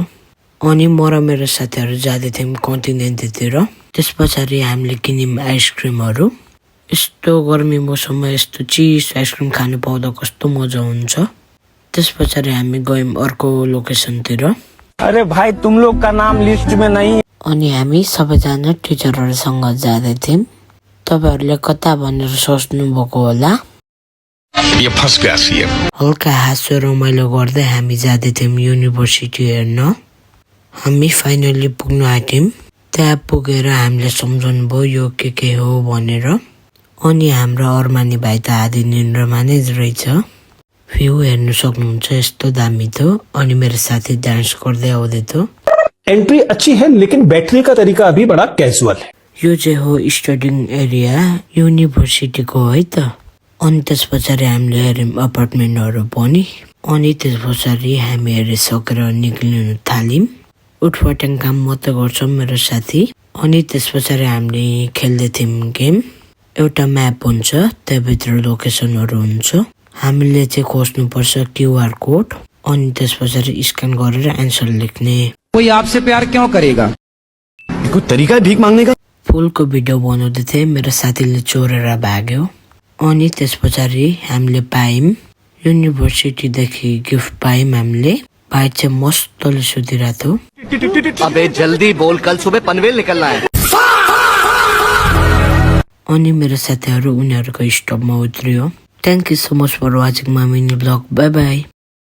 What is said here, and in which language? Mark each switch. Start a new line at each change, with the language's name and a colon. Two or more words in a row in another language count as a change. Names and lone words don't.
Nepali: अनि म र मेरो साथीहरू जाँदै थियौँ कन्टिनेन्टतिर। त्यस पछाडि हामीले किन्यौँ आइसक्रिमहरू। यस्तो गर्मी मौसममा यस्तो चिज आइसक्रिम खानु पाउँदा कस्तो मजा हुन्छ। त्यस पछाडि हामी गयौँ अर्को लोकेसनतिर।
Hindi: अरे भाई, तुम लोग का नाम लिस्ट में नहीं।
Nepali: अनि हामी सबैजना टिचरहरूसँग जाँदै थियौँ। तपाईँहरूले कता भनेर सोच्नु भएको होला। हल्का हाँसो रमाइलो गर्दै हामी जाँदै थियौँ युनिभर्सिटी हेर्न। हामी फाइनली पुग्न आँट्यौँ। त्यहाँ पुगेर हामीले सम्झाउनु भयो यो के हो भनेर। अनि हाम्रो अर्मानी भाइ त आधी निन्द्रामा नै रहेछ। भ्यू हेर्नु सक्नुहुन्छ, यस्तो दामी थियो। अनि मेरो साथी डान्स गर्दै आउँदै थियो।
Hindi: एंट्री अच्छी है लेकिन बैठने का तरीका अभी बड़ा कैजुअल है।
Nepali: यो चाहिँ हो स्टडिङ एरिया युनिभर्सिटीको है त। अनि त्यस पछाडि हामीले हेऱ्यौँ अपार्टमेन्टहरू पनि। अनि त्यस पछाडि हामी हेरिसकेर निक्लिनु थाल्यौँ। उठपटाङ काम मात्रै गर्छौँ मेरो साथी। अनि त्यस पछाडि हामीले खेल्दै थियौँ गेम। एउटा म्याप हुन्छ, त्यहाँभित्र लोकेसनहरू हुन्छ। हामीले चाहिँ खोज्नुपर्छ क्युआर कोड। अनि त्यस पछाडि स्क्यान गरेर एन्सर लेख्ने।
Hindi: कोई आपसे प्यार क्यों करेगा? कोई तरीका है भीख मांगने का?
Nepali: फुलको भिडियो बनाउँदै थिएँ, मेरो साथीले चोरेर भाग्यो। अनि त्यस पछाडि हामीले पायौँ युनिभर्सिटीदेखि गिफ्ट पायौँ हामीले। भाइ चाहिँ मस्तले सुतिरहेको थियो।
Hindi: अबे जल्दी बोल, कल सुबह पनवेल निकलना है।
Nepali: अनि मेरो साथीहरू उनीहरूको स्टपमा उत्रियो।
English: Thank you so much for watching my mini vlog. Bye bye.